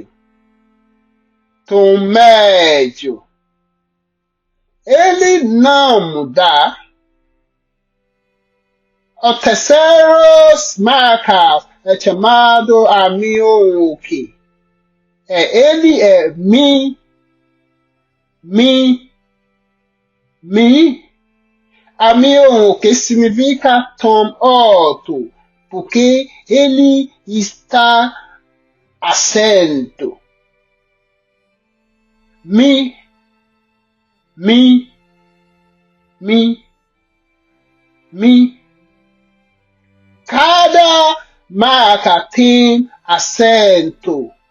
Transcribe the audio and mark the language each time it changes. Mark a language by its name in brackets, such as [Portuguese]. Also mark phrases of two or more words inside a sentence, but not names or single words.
[Portuguese] Tom médio. Ele não muda. O terceiro marca é chamado [Yoruba] Àmìn Ohùn òkè. [Portuguese] Ele é mi. [Yoruba] Àmìn Ohùn òkè [Portuguese] significa tom alto, porque ele está acento. Mi. Cada marca tem acento.